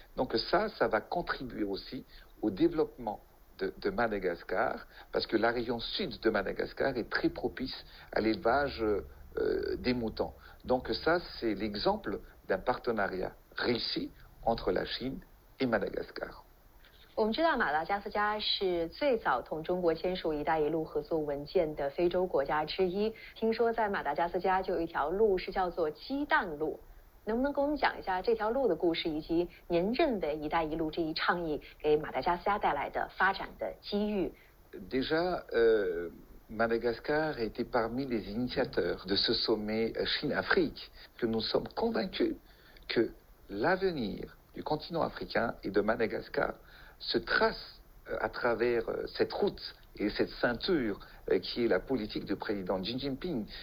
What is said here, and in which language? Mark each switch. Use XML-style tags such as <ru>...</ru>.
<fr>Donc ça va contribuer aussi au développement de Madagascar, parce que la région sud de Madagascar est très propice à l'élevage des moutons. Donc ça, c'est l'exemple d'un partenariat réussi entre la Chine et Madagascar.</fr> <zh>我们知道马达加斯加是最早同中国签署“一带一路”合作文件的非洲国家之一。听说在马达加斯加就有一条路是叫做鸡蛋路，能不能给我们讲一下这条路的故事，以及您认为“一带一路”这一倡议给马达加斯加带来的发展的机遇？</zh> <fr>Déjà, Madagascar était parmi les initiateurs de ce sommet Chine-Afrique, que nous sommes convaincus que l'avenir du continent africain et de Madagascar se trace à travers cette route et cette ceinture qui est la politique du président Xi Jinping.</fr>